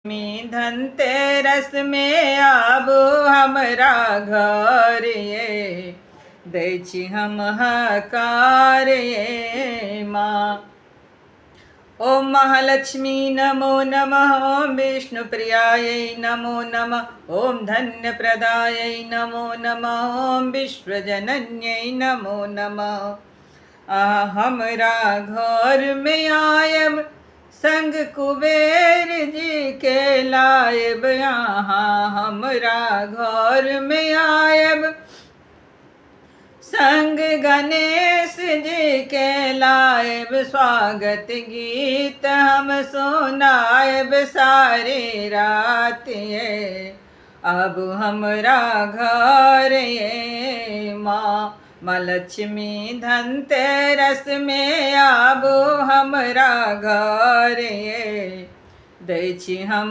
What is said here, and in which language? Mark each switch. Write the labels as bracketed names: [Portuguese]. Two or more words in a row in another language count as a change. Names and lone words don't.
[Maithili] मी धनतेरस में आबू हमरा घर ये दै छी हम हकार ये माँ। [Sanskrit] ओम महालक्ष्मी नमो नमः। ओम विष्णुप्रियायै नमो नमः। ओम धन्यप्रदायै नमो नमः। ओम विश्वजनन्यै नमो नमः। [Maithili] हमरा घर में आयब संग कुबेर जी के लायब। यहाँ हमरा घर में आयब संग गणेश जी के लायब। स्वागत गीत हम सुनायब सारी रात ये अब हमरा घर ये माँ। माँ लक्ष्मी धनतेरस में आबू हमरा घर ये दै छी हम